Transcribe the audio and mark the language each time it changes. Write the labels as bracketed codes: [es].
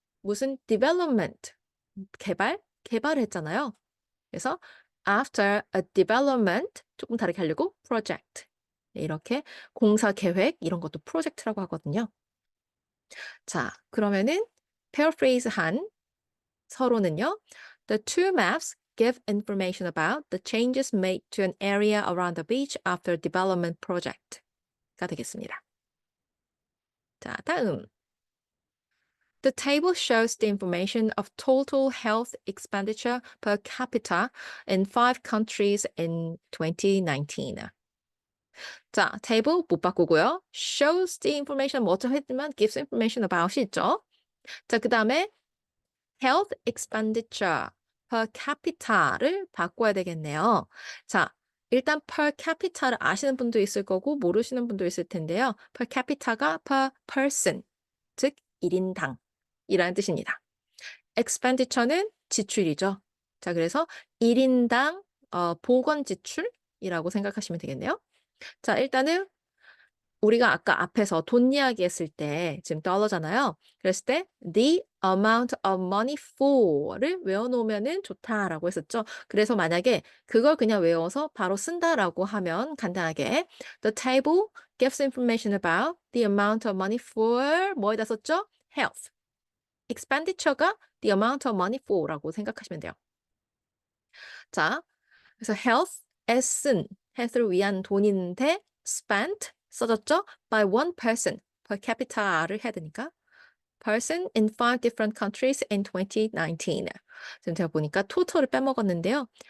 [ko] 무슨 development, 개발을 했잖아요. 그래서 [en] after a development [ko] 조금 다르게 하려고 project. 네, 이렇게 공사 계획 이런 것도 프로젝트라고 하거든요. 자, 그러면은 paraphrase 한 서로는요. [en] The two maps give information about the changes made to an area around the beach after development project가 [ko] 되겠습니다. 자, 다음. [en] The table shows the information of total health expenditure per capita in 5 countries in 2019. [ko] 자, table 못 바꾸고요. [en] shows the information [ko] 뭐 어쩌고 했지만 [en] gives information about이 있죠. [ko] 자, 그 다음에 health expenditure per capita를 바꿔야 되겠네요. 자, 일단 per capita를 아시는 분도 있을 거고 모르시는 분도 있을 텐데요. per capita가 [en] per person, [ko] 즉 1인당 이라는 뜻입니다. expenditure는 지출이죠. 자, 그래서 1인당 보건 지출이라고 생각하시면 되겠네요. 자, 일단은 우리가 아까 앞에서 돈 이야기 했을 때 지금 달러잖아요. 그랬을 때 [en] the amount of money for [ko] 를 외워놓으면 좋다라고 했었죠. 그래서 만약에 그걸 그냥 외워서 바로 쓴다라고 하면 간단하게 [en] the table gives information about the amount of money for [ko] 뭐에다 썼죠? [en] health. expenditure가 the amount of money for라고 [ko] 생각하시면 돼요. 자, 그래서 health, S은 health를 위한 돈인데 spent 써졌죠? [en] by one person per capita를 [ko] 해야 되니까 [en] person in 5 different countries in 2019. [ko] 지금 제가 보니까 total을 빼먹었는데요.